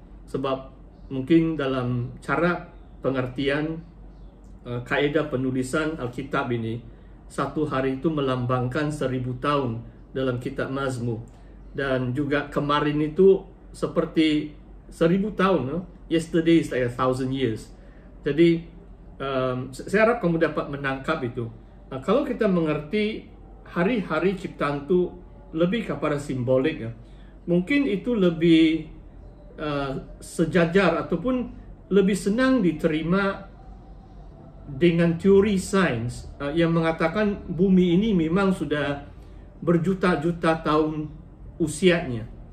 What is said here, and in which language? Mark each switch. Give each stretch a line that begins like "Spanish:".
Indonesian: Sebab mungkin dalam cara pengertian kaidah penulisan Alkitab ini, satu hari itu melambangkan 1000 tahun dalam kitab Mazmur. Dan juga kemarin itu seperti 1000 tahun, no?
English: Yesterday is like 1000 years.
Indonesian: Jadi saya harap kamu dapat menangkap itu. Kalau kita mengerti hari-hari ciptaan itu lebih kepada simbolik, ya, mungkin itu lebih sejajar ataupun lebih senang diterima dengan teori sains yang mengatakan bumi ini memang sudah berjuta-juta tahun usianya.